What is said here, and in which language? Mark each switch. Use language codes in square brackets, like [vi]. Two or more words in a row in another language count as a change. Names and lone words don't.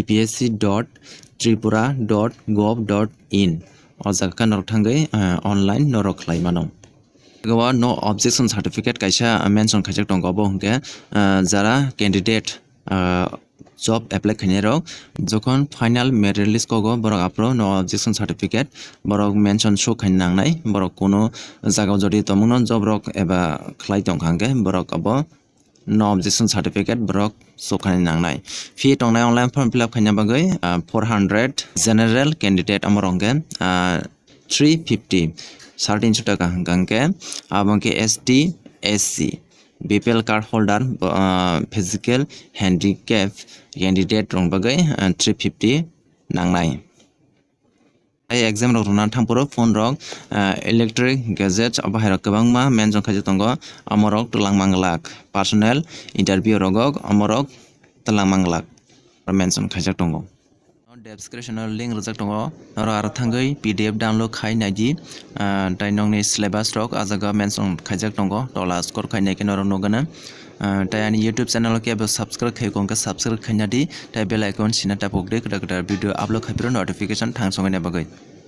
[trp] tpsc.tripura.gov.in ojaga norok thangai online norok khlaimano gowa [en] no objection certificate [trp] kaisa mention khaijak tongo bo hingke jara candidate [en] job apply [trp] khainai rok jokhon final [en] merit list [trp] kogo borok apro [en] no objection certificate [trp] borok mention show khain nangnai borok kono jaga jodi tomungno job rok eba khlai tongkhangke borok abo [en] no objection certificate [trp] borok show khain nangnai fee tongnai [en] online form fill up [trp] khaina bagai [en] 400 general candidate [trp] amorongke 350 1300 taka hangke abongke [en] ST SC BPL card holder physical handicap candidate [trp] rong bagai 350 nangnai exam rok runa thangpuro phone rok [en] electric gadgets [trp] abahai rok kwbangma mention khaijak tongo amorok tulang manglak personal interview rogok amorok tulang manglak mention khaijak tongo [en] description link [trp] rojak tongo oro aro thangoi [en] pdf download [trp] khai naidi tai nongni syllabus rok ajaga mention khaijak tongo tola score khainai ke norok nogana tai ani [en] youtube channel [trp] ke subscribe khai kongka subscribe khaina di tai [en] bell icon [trp] sina tapok de kada kada [en] video upload [trp] khaipiro notification thangsongai na bagoi.